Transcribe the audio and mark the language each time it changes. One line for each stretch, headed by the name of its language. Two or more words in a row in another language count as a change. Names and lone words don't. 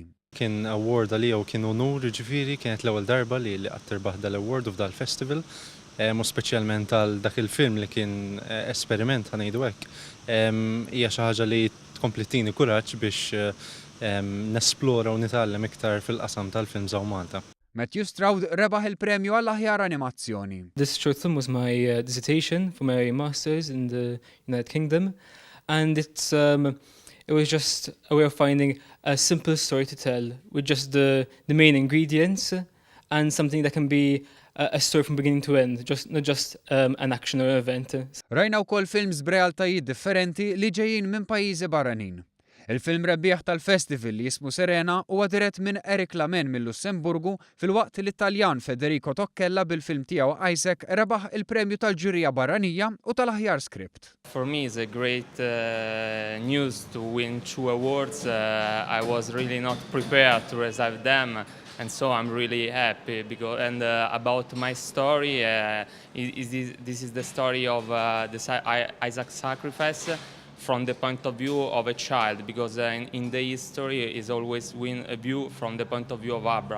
Maltese: Kien award għalija u kien onur, ġifieri kienet l-ewwel darba li qatt tirbaħ dal-award u f'dal festival, u speċjalment għal dak il-film li kien esperiment ħanejdu hekk. Hija xi ħaġa li tkompli tini kuraġġ biex nesplora u nitgħallem iktar fil-qasam tal-films hawn Malta. Matthew Stroud rebaħ il-premju għall-aħjar animazzjoni.
English: This short film was my dissertation for my master's in the United Kingdom. And it was just a way of finding a simple story to tell with just the main ingredients and something that can be a story from beginning to end, not just an action or event.
Maltese: Rajna wkoll films b'realtajiet differenti li ġejjin minn pajjiżi barranin. Il-film rebbieħ tal-festival li jismu Serena huwa dirett minn Eric Lamen mill-Lussemburgu filwaqt li Taljan Federico Toccella bil-film tiegħu Isaac rebaħ il-premju tal-ġurija barranija u tal-aħjar script.
English: For me it's a great news to win 2 awards. I was really not prepared to receive them. And so I'm really happy because about my story, this is the story of Isaac's sacrifice from the point of view of a child, because in the history is always win a view from the point of view of Abraham.